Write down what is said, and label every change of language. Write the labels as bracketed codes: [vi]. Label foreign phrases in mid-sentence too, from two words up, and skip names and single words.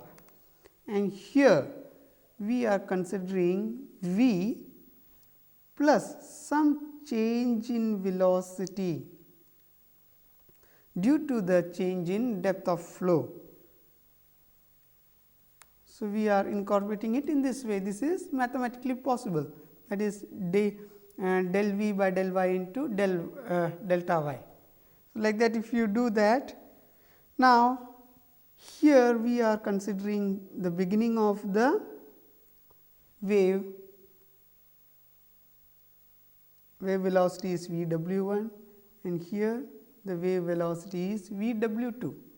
[en] And here we are considering v plus some change in velocity due to the change in depth of flow. So, we are incorporating it in this way. This is mathematically possible, that is del v by del y into delta y. So, like that, if you do that, now here we are considering the beginning of the wave velocity is v w1, and here the wave velocity is v w2.